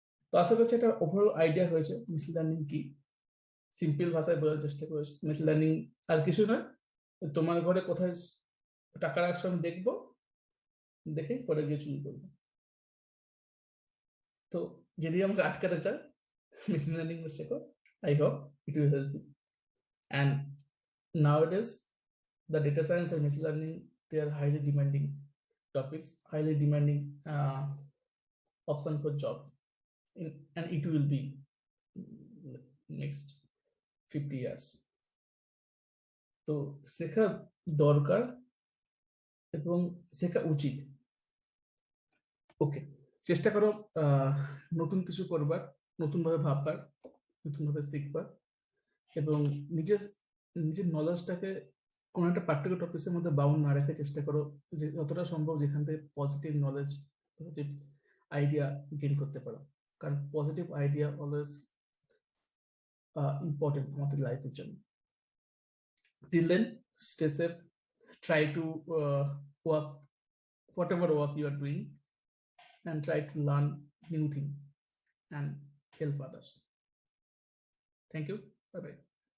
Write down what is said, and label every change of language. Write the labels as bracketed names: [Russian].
[Bangla] তো আশা করছি একটা ওভারঅল আইডিয়া হয়েছে মেশিন লার্নিং কি, সিম্পল ভাষায় বোঝার চেষ্টা করেছি। মেশিন লার্নিং আর কিছু নয়, তোমার ঘরে কোথায় টাকা রাখছো আমি দেখবো, দেখে পরে গিয়ে চুরি করবো। তো যদি আমাকে আটকাতে চায় মেশিন লার্নিং শেখো, [English] I hope it will help you. And nowadays, the data science and machine learning, they are highly demanding topics, highly demanding option for job, and it will be next 50 years. [Bangla] তো শেখা দরকার এবং শেখা উচিত। ওকে, চেষ্টা করো নতুন কিছু করবার, নতুন ভাবে ভাববার, নতুন ভাবে শিখবার, এবং নিজের নলেজটাকে কোনো একটা পার্টিকুলার টপিকের মধ্যে বাউন্ড না রেখে চেষ্টা করো যে যতটা সম্ভব যেখান থেকে positive knowledge, positive idea gain করতে পারো, কারণ পজিটিভ আইডিয়া অলওয়েজ ইম্পর্টেন্ট আমাদের লাইফের জন্য। [English] Till then, stay safe, try to work whatever work you are doing, and try to learn new thing and help others. Thank you. Bye bye.